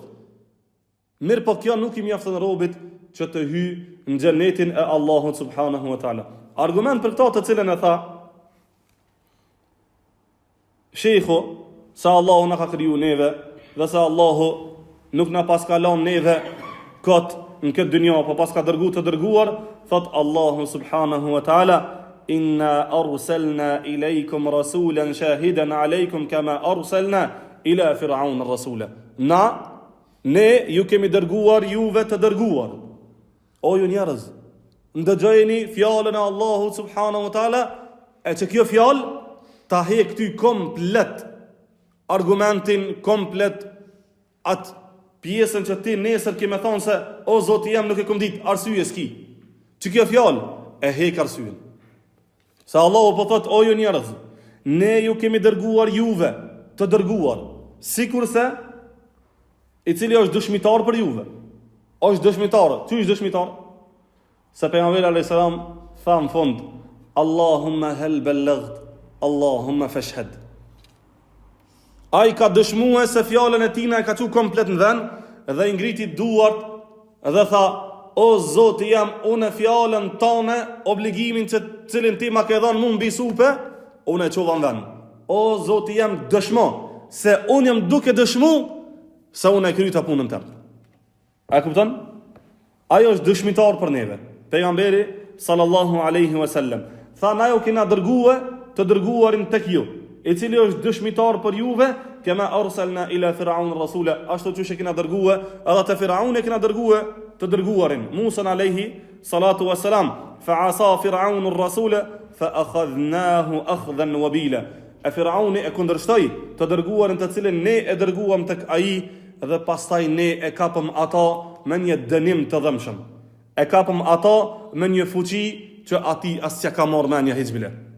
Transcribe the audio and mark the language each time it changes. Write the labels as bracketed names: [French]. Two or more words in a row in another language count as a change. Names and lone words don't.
[Albanian] Mirë po kjo nuk i mjafton robit që të hyjë në xhenetin e Allahut [Arabic] سبحانه وتعالى. [Albanian] Argument për këta të cilën e tha Shejhu, sa Allahu na ka kriju neve dhe sa Allahu nuk na pas ka lënë neve kot në këtë dynjë, po pas ka dërguar të dërguar, thot Allahu [Arabic] سبحانه وتعالى, إنا أرسلنا إليكم رسولا شاهدا عليكم كما أرسلنا إلى فرعون رسولا. [Albanian] Ne ju kemi dërguar juve të dërguar. O ju njerëz, ndëgjojeni fjalën e Allahut [Arabic] سبحانه وتعالى, [Albanian] e që kjo fjalë ta heq ty komplet argumentin, komplet atë pjesën që ti nesër ke me thonë se o Zoti jam nuk e kom ditë, arsye s'ki. Që kjo fjalë e heq arsyen. Se Allahu po thot o ju njerëz, ne ju kemi dërguar juve të dërguar, sikurse i cili është dëshmitar për juve. Është dëshmitar. Ty është dëshmitar? Se pejgamberi [Arabic] عليه السلام [Albanian] tha në fund, [Arabic] اللهم هل بلغت اللهم فاشهد. [Albanian] Ai ka dëshmuar se fjalën e tina e ka çu komplet në vend dhe i ngriti duart dhe tha, o Zoti jam unë fjalën tonë, obligimin që cilin ti ma ke dhënë mua mbi supe, unë e çova në vend. O Zoti jam dëshmo se unë jam duke dëshmu se unë e kryta punën tëmë. A kupton? Ajo është dëshmitar për neve. Pejgamberi [Arabic] صلى الله عليه وسلم [Albanian] tha na ju kena dërguar të dërguarin tek ju, i cili është dëshmitar për juve, [Arabic] كما أرسلنا إلى فرعون رسولا, [Albanian] ashtu që kena dërguar edhe te Firaun e kena dërguar të dërguarin Musa [Arabic] عليه الصلاة والسلام, فعصى فرعون الرسول فأخذناه أخذا وبيلا. [Albanian] E Firauni e kundërshtoi të dërguarin të cilin ne e dërguam tek ai, dhe pastaj ne e kapëm ata me një dënim të dhëmshëm. E kapëm ata me një fuqi që ati as që ka marrë menja hiç bile.